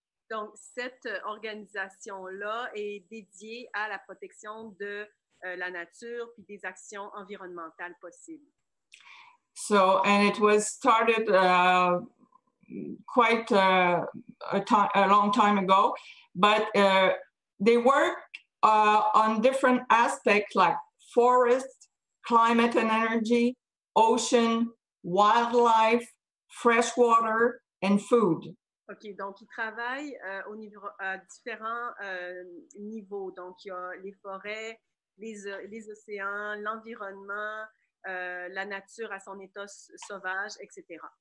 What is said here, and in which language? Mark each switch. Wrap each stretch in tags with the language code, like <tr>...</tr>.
<fr>Donc, cette organisation-là est dédiée à la protection de la nature puis des actions environnementales possibles.</fr> <en>So, and it was started quite a long time ago, but they work on different aspects like forest, climate and energy, ocean, wildlife, fresh water, and food.</en> <fr>OK, donc ils travaillent à différents niveaux. Donc, il y a les forêts, les océans, l'environnement, la nature à son état sauvage, etc.</fr>